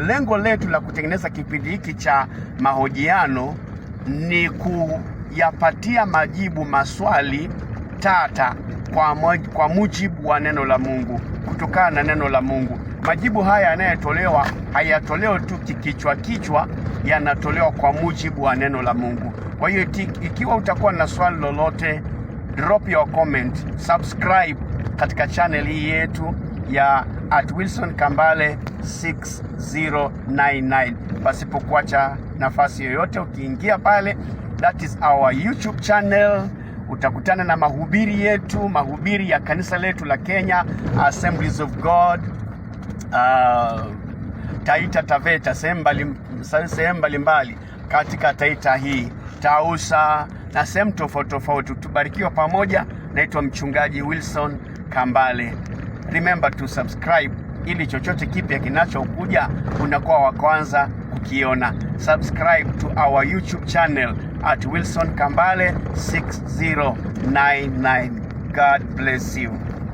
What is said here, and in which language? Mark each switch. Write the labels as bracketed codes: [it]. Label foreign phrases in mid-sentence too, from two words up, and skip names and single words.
[sw] Lengo letu la kutengeneza kipindi hiki cha mahojiano ni kuyapatia majibu maswali tata kwa mujibu wa neno la Mungu, kutokana na neno la Mungu. Majibu haya yanayotolewa hayatolewi tu kichwa, yanatolewa kwa mujibu wa neno la Mungu. Kwa hiyo ikiwa utakuwa na swali lolote, [en] drop your comment, subscribe [sw] katika channel hii yetu ya @WilsonKambale 6099 pasipo kuacha nafasi yoyote. Ukiingia pale, [en] that is our YouTube channel, [sw] utakutana na mahubiri yetu, mahubiri ya kanisa letu la Kenya Assemblies of God Taita Taveta, sehemu mbalimbali katika Taita hii, Tausa na sehemu tofauti. Tubarikiwa pamoja. Naitwa mchungaji Wilson Kambale. [en] Remember to subscribe [sw] ili chochote kipya kinachokuja unakuwa wa kwanza kukiona. [en] Subscribe to our YouTube channel @WilsonKambale 6099. God bless you.